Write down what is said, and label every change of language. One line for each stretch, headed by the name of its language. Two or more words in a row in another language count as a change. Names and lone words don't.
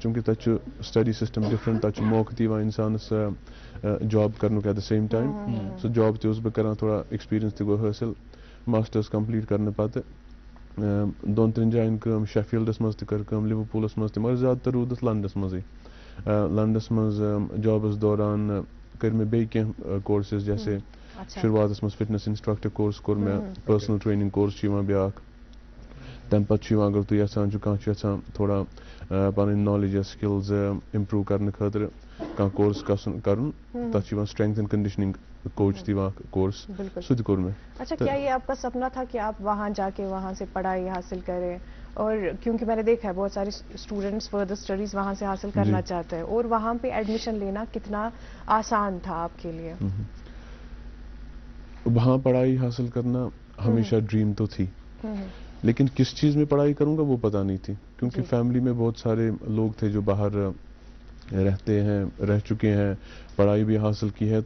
Kashmiri: چوٗنکہِ تتہِ چھُ
English: study system different,
Kashmiri: تتہِ چھُ موقعہٕ تہِ یِوان انسانس جاب کرنُک
English: at the same time.
Kashmiri: سُہ جاب تہِ اوسُس بہٕ کران, تھوڑا ایکسپیٖرینس تہِ گوٚو حٲصِل.
English: masters complete
Kashmiri: کرنہٕ پتہٕ 2-3 جاین کٲم. شیفیلڈس منٛز تہِ کٔر کٲم, لِورپوٗلس منٛز تہِ, مگر زیادٕ تر روٗدُس لنڈنس منٛزٕے. لنڈنس منٛز جابس دوران کٔرۍ مےٚ بیٚیہِ کینٛہہ کورسز, جیسے شروعاتس منٛز
English: fitness instructor course
Kashmiri: کوٚر مےٚ.
English: personal training course
Kashmiri: چھُ یِوان بیٛاکھ. تمہِ پتہٕ چھُ یِوان, اگر تُہۍ یژھان چھُ, کانٛہہ چھُ یژھان تھوڑا پنٕنۍ نالیج یا
English: skills improve
Kashmiri: کرنہٕ خٲطرٕ کانٛہہ کورس کرُن, تتھ چھُ یِوان
English: strength and conditioning
Hindi: कोच थी वहाँ कोर्स बिल्कुल।
Kashmiri: سُہ کوٚر مےٚ.
Hindi: अच्छा, क्या ये आपका सपना था कि आप वहाँ जाके वहाँ से पढ़ाई हासिल करें? और क्योंकि मैंने देखा है बहुत सारे स्टूडेंट्स
English: further studies
Hindi: वहाँ से हासिल करना चाहते हैं, और वहाँ पे एडमिशन लेना कितना आसान था आपके लिए? वहाँ पढ़ाई हासिल करना हमेशा ड्रीम तो थी, लेकिन किस चीज़ में पढ़ाई करूँगा वो पता नहीं थी, क्योंकि फैमिली में बहुत सारे लोग थे जो बाहर रहते हैं, रह चुके हैं, पढ़ाई भी हासिल की है.